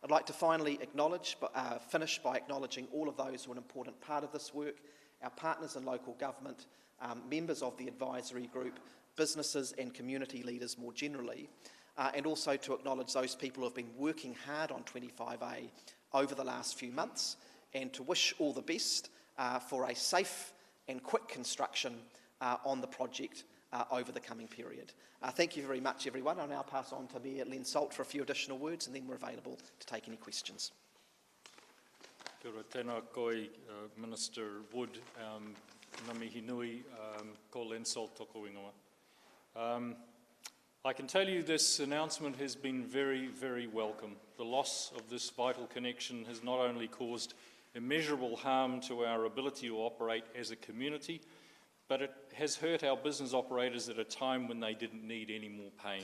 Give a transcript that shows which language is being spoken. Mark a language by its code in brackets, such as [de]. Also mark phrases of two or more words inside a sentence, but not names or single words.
[en] I'd like to finally finish by acknowledging all of those who are an important part of this work, our partners in local government, members of the advisory group, businesses and community leaders more generally, and also to acknowledge those people who have been working hard on 25A over the last few months, and to wish all the best for a safe and quick construction on the project over the coming period. Thank you very much, everyone. I'll now pass on to Mayor Len Salt for a few additional words, and then we're available to take any questions. [mi] Kia ora, tēnā koe, Minister Wood, ngā mihi nui, ko Len Salt toko ingoa. [en] I can tell you this announcement has been very, very welcome. The loss of this vital connection has not only caused immeasurable harm to our ability to operate as a community, but it has hurt our business operators at a time when they didn't need any more pain.